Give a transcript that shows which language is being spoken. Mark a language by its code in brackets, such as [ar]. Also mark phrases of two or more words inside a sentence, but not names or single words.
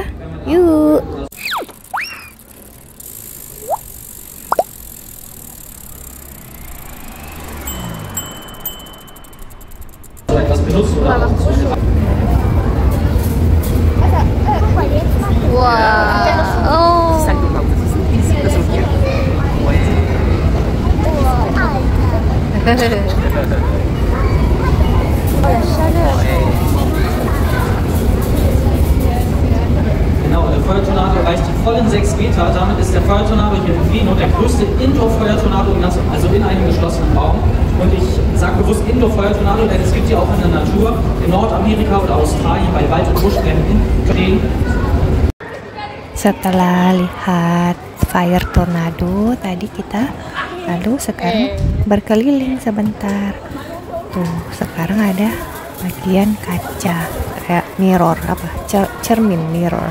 [id] Yuk. Wah, oh. [de] Genau, der Feuertornado erreicht die vollen 6 Meter. Damit ist der Feuertornado hier in Reno der größte Indoor-Feuertornado in einem geschlossenen Raum. Und ich sage bewusst Indoor-Feuertornado, denn es gibt die auch in der Natur, in Nordamerika oder Australien bei Wald- und Buschbränden. [id] Setelah lihat [en] fire tornado [id] tadi kita lalu sekarang berkeliling sebentar. Tuh, sekarang ada bagian kaca kayak mirror, cermin mirror.